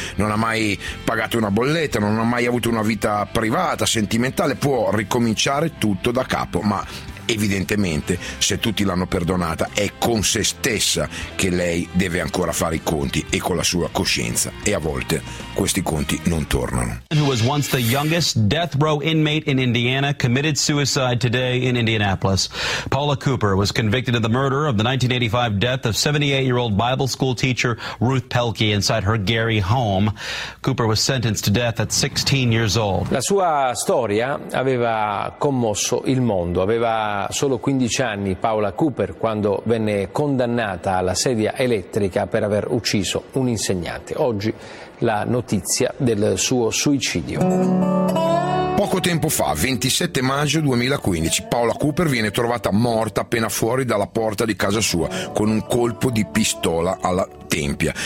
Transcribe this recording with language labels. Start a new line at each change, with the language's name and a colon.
Italian: Non ha mai pagato una bolletta, non ha mai avuto una vita privata, sentimentale, può ricominciare tutto da capo, ma evidentemente, se tutti l'hanno perdonata, è con se stessa che lei deve ancora fare i conti e con la sua coscienza. E a volte questi conti non tornano.
English: Who was once the youngest death row inmate in Indiana committed suicide today in Indianapolis. Paula Cooper was convicted of the murder of the 1985 death of 78-year-old Bible school teacher Ruth Pelke inside her Gary home. Cooper was sentenced to death at 16 years old.
Italian: La sua storia aveva commosso il mondo, aveva solo 15 anni Paula Cooper quando venne condannata alla sedia elettrica per aver ucciso un insegnante. Oggi la notizia del suo suicidio. Poco tempo fa, 27 maggio 2015, Paula Cooper viene trovata morta appena fuori dalla porta di casa sua con un colpo di pistola alla tempia.